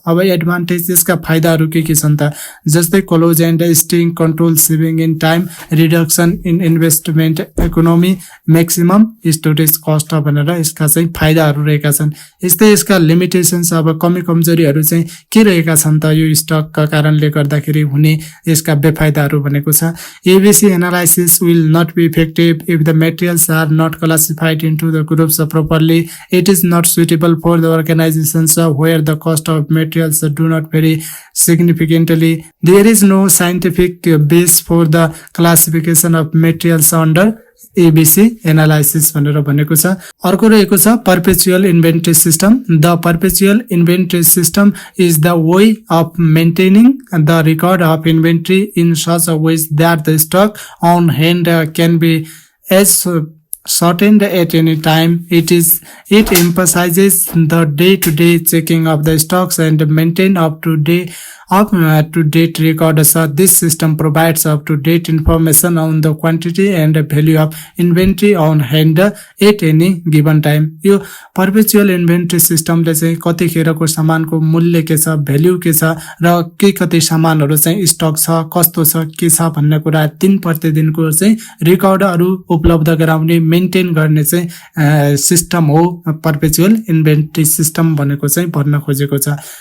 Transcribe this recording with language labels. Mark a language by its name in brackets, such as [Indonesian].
[Nepali] अब एडभान्टेज यसका फाइदाहरू के छन् त, जस्तै close and sting control, saving in time, reduction in investment economy, maximum storage cost भनेर यसका चाहिँ फाइदाहरू रहेका छन्। यस्तै यसका लिमिटेसन्स अब कमी कमजोरीहरू चाहिँ के रहेका छन् त यो स्टकका कारणले गर्दाखेरि हुने यसका बेफाइदाहरू भनेको छ। [English] ABC analysis will not be effective if the materials are not classified into the groups properly. It is not suitable for the organisations where the cost of materials do not vary significantly. There is no scientific base for the classification of materials under ABC analysis भनेर भनेको छ। अर्को रहेको छ perpetual inventory system. The perpetual inventory system is the way of maintaining the record of inventory in such a way that the stock on hand can be as shortened at any time. It emphasizes the day-to-day checking of the stocks and maintain up to date up to date record छ. This system provides up to date information on the quantity and value of inventory on hand at any given time. [Nepali] यो perpetual inventory system ले चाहिँ कतिखेरको सामानको मूल्य के छ, value के छ र कति सामानहरु चाहिँ स्टक छ, कस्तो छ, के छ भन्ने कुरा दिन प्रतिदिनको चाहिँ रेकर्डहरु उपलब्ध गराउने मेन्टेन गर्ने चाहिँ सिस्टम हो perpetual inventory system भनेको चाहिँ भन्न खोजेको छ.